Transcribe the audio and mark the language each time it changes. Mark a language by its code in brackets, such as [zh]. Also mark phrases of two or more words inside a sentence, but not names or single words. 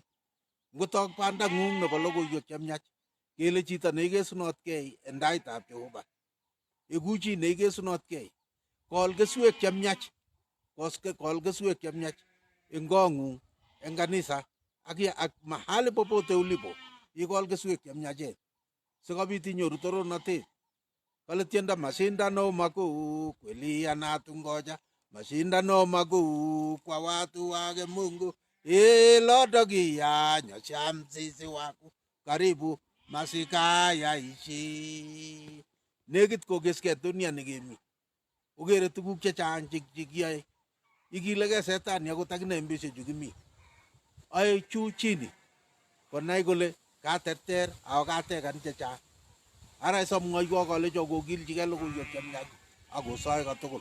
[kln] Ngotok bandang'ung nebo logoiwek chemyach kele chito neigesunotkei en taitab Jehova. Eku chi neigesunotkei. Kol keswek chemyach. Kol keswek chemyach eng kong'ung, eng kanisa ak [sw] mahali popote ulipo. [kln] Ikol keswek chemyachen sikobit inyoru torornatet. Kale tiendo [sw] mashindano makuu kweli yanatungoja. Mashindano makuu kwa watu wake Mungu. Lodogia nyosha mzizi wako. Karibu masika yaishi. [kln] Negit kokeskei dunia nekemi. Ogere tuguk chechang chekiyoe. Ikilegei setani akot akine eng betusiechu kimi. Ae chu chini konai kole katerter ako katekan chechang. Ara isamwoiwo kalecho kokilchigei logoiwek chemyach akosoe kotugul.